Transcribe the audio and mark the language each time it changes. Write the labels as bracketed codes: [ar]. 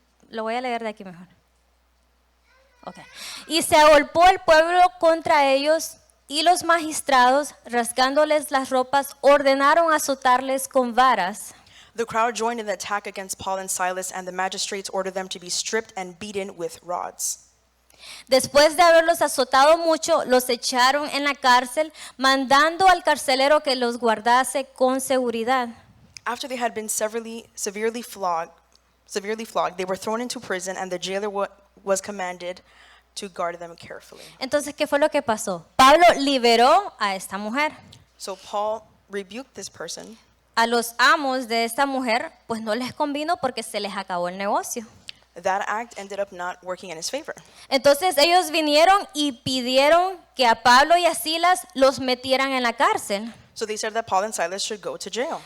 [es] Lo voy a leer de aquí mejor. Okay. Y se agolpó el pueblo contra ellos, y los magistrados, rasgándoles las ropas, ordenaron azotarles con varas. [en] The crowd joined in the attack against Paul and Silas, and the magistrates ordered them to be stripped and beaten with rods. [es] Después de haberlos azotado mucho, los echaron en la cárcel, mandando al carcelero que los guardase con seguridad. [en] After they had been severely flogged, they were thrown into prison, and the jailer was commanded to guard them carefully. [es] Entonces, ¿qué fue lo que pasó? Pablo liberó a esta mujer. [en] So Paul rebuked this person. [es] A los amos de esta mujer, pues no les convino porque se les acabó el negocio. [en] That act ended up not working in his favor. [es] Entonces ellos vinieron y pidieron que a Pablo y a Silas los metieran en la cárcel. [en] So they said that Paul and Silas should go to jail.